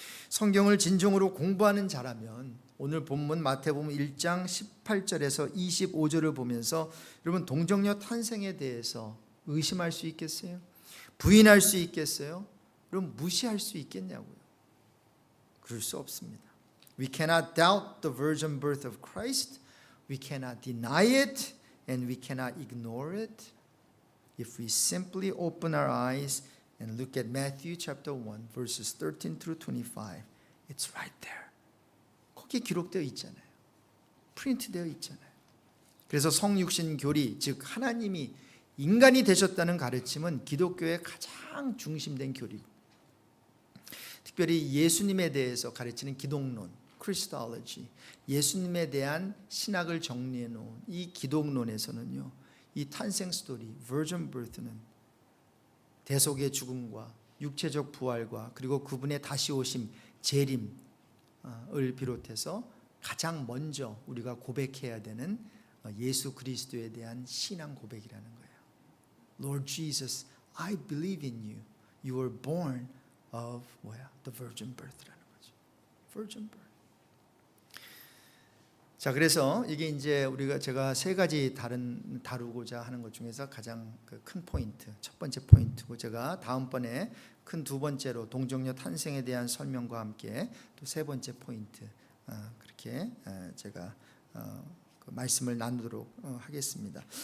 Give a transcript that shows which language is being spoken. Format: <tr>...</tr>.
<ko>성경을 진정으로 공부하는 자라면 오늘 본문 마태복음 1장 18절에서 25절을 보면서 여러분 동정녀 탄생에 대해서 의심할 수 있겠어요? 부인할 수 있겠어요? 그럼 무시할 수 있겠냐고요? 그럴 수 없습니다.</ko> <en>We cannot doubt the virgin birth of Christ. We cannot deny it and we cannot ignore it. If we simply open our eyes and look at Matthew chapter 1 verses 13 through 25, it's right there.</en> <ko>거기에 기록되어 있잖아요. 프린트되어 있잖아요. 그래서 성육신 교리, 즉 하나님이 인간이 되셨다는 가르침은 기독교의 가장 중심된 교리고 특별히 예수님에 대해서 가르치는 기독론, 크리스톨로지, 예수님에 대한 신학을 정리해 놓은 이 기독론에서는요, 이 탄생 스토리, virgin birth는 대속의 죽음과 육체적 부활과 그리고 그분의 다시 오심, 재림을 비롯해서 가장 먼저 우리가 고백해야 되는 예수 그리스도에 대한 신앙 고백이라는 거예요.</ko> <en>Lord Jesus, I believe in you. You were born of the virgin birth라는 거죠. Virgin birth.</en> <ko>자, 그래서 이게 이제 제가 세 가지 다루고자 하는 것 중에서 가장 큰 포인트, 첫 번째 포인트고 제가 다음번에 큰 두 번째로 동정녀 탄생에 대한 설명과 함께 또 세 번째 포인트 그렇게 제가 말씀을 나누도록 하겠습니다.</ko>